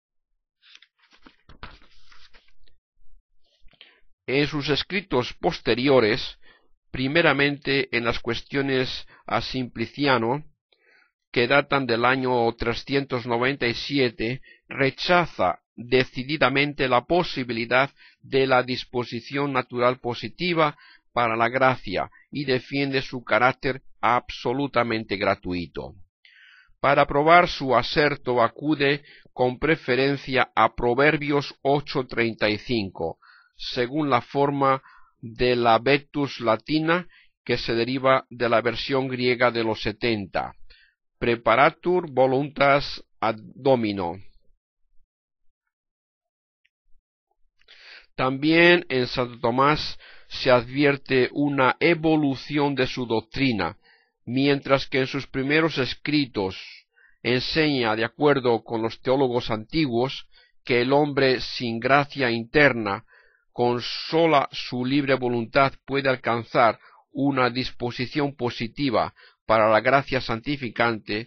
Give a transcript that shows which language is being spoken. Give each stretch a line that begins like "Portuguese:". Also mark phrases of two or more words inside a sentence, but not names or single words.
Spanish: En sus escritos posteriores, primeramente en las cuestiones a Simpliciano, que datan del año 397, rechaza decididamente la posibilidad de la disposición natural positiva para la gracia y defiende su carácter absolutamente gratuito. Para probar su aserto acude con preferencia a Proverbios 8:35, según la forma de la Vetus latina que se deriva de la versión griega de los 70.
Latin: Preparatur voluntas ad Domino.
Spanish: También en Santo Tomás se advierte una evolución de su doctrina, mientras que en sus primeros escritos enseña, de acuerdo con los teólogos antiguos, que el hombre sin gracia interna, con sola su libre voluntad, puede alcanzar una disposición positiva para la gracia santificante.